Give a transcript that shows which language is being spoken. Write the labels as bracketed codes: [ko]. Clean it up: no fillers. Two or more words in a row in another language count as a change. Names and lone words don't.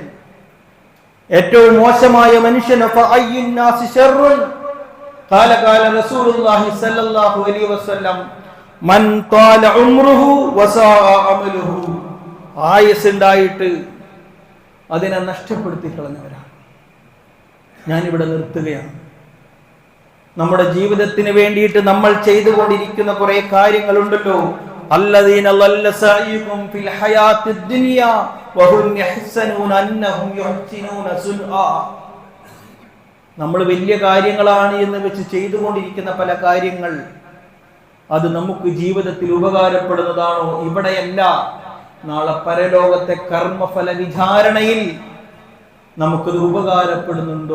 [ml] ഏറ്റവും മോശമായ മനുഷ്യൻ [ar] فأي الناس شر قال رسول الله صلى الله عليه وسلم من طال عمره وساء عمله, [ml] ആയുസ് ഉണ്ടായിട്ട് അതിനെ നഷ്ടപ്പെടുത്തി കളഞ്ഞവരാണ്. ഞാനിവിടെ നിർത്തുകയാണ്. നമ്മുടെ ജീവിതത്തിന് വേണ്ടിയിട്ട് നമ്മൾ ചെയ്തുകൊണ്ടിരിക്കുന്ന കുറെ കാര്യങ്ങളുണ്ടല്ലോ. [ar] الذين ضل سعيهم في الحياة الدنيا وهم يحسبون أنهم يحسنون صنعا. [ml] നമ്മൾ വലിയ കാര്യങ്ങളാണ് എന്ന് വെച്ച് ചെയ്തുകൊണ്ടിരിക്കുന്ന പല കാര്യങ്ങൾ അത് നമുക്ക് ജീവിതത്തിൽ ഉപകാരപ്പെടുന്നതാണോ? ഇവിടെയല്ല, നാളെ പരലോകത്തെ കർമ്മഫല വിചാരണയിൽ നമുക്കത് ഉപകാരപ്പെടുന്നുണ്ടോ?